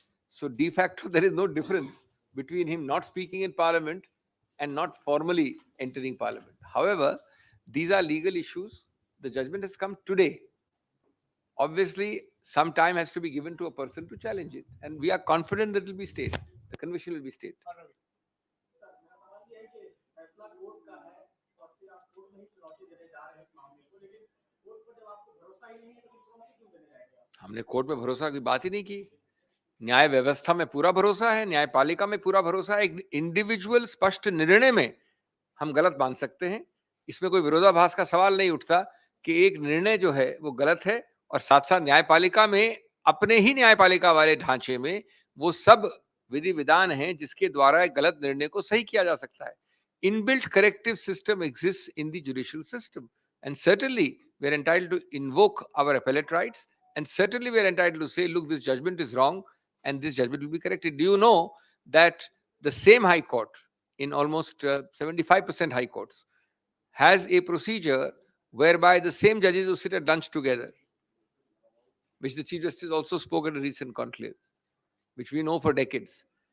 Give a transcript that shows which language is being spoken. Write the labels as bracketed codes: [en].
[en] So de facto, there is no difference between him not speaking in parliament and not formally entering parliament. However, these are legal issues The judgment has come today. Obviously, some time has to be given to a person to challenge it, and we are confident that it will be stayed. The conviction will be stayed. [hi] फैसला court का है और फिर आप court में ही चुनौती देने जा रहे हैं इस मामले को, लेकिन कोर्ट को जब आपको भरोसा ही नहीं है तो चुनौती क्यों देने जाएंगे आप? हमने कोर्ट में भरोसा की बात ही नहीं की। न्याय व्यवस्था में पूरा भरोसा है, न्यायपालिका में पूरा भरोसा है। एक इंडिविजुअल स्पष्ट निर्णय में हम गलत मान सकते हैं, इसमें कोई विरोधाभास का सवाल नहीं उठता कि एक निर्णय जो है वो गलत है, और साथ साथ न्यायपालिका में अपने ही न्यायपालिका वाले ढांचे में वो सब विधि विधान हैं जिसके द्वारा एक गलत निर्णय को सही किया जा सकता है. [en] Inbuilt corrective system exists in the judicial system, and certainly we are entitled to invoke our appellate rights, and certainly we are entitled to say, look, this judgment is wrong and this judgment will be corrected. Do you know that the same High Court, in almost 75% High Courts, has a procedure whereby the same judges who sit at lunch together, which the Chief Justice also spoke at a recent conclave, which we know for decades.